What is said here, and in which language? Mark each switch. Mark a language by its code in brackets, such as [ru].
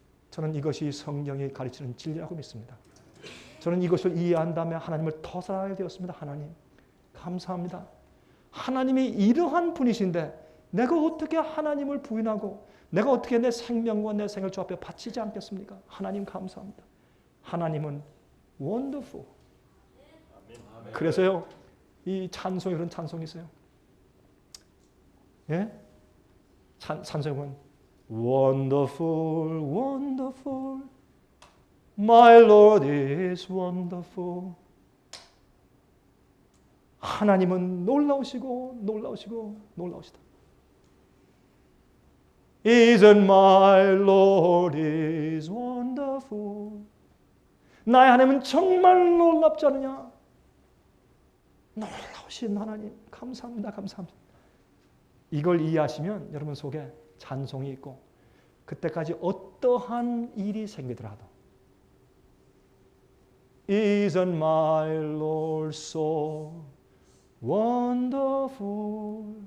[ko] 저는 이것이 성경이 가르치는 진리라고 믿습니다. 저는 이것을 이해한 다음에 하나님을 더 사랑하게 되었습니다. 하나님 감사합니다. 하나님이 이러한 분이신데 내가 어떻게 하나님을 부인하고 내가 어떻게 내 생명과 내 생을 주 앞에 바치지 않겠습니까? 하나님 감사합니다. 하나님은 wonderful. 그래서요, 이 찬송이 그런 찬송이 있어요. 예? 찬송은 [en] wonderful, wonderful, my Lord is wonderful. [ko] 하나님은 놀라우시고 놀라우시고 놀라우시다. [en] Isn't my Lord is wonderful. [ko] 나의 하나님은 정말 놀랍지 않느냐? 놀라우신 하나님 감사합니다. 감사합니다. 이걸 이해하시면 여러분 속에 찬송이 있고 그때까지 어떠한 일이 생기더라도 [en] Isn't my Lord so wonderful.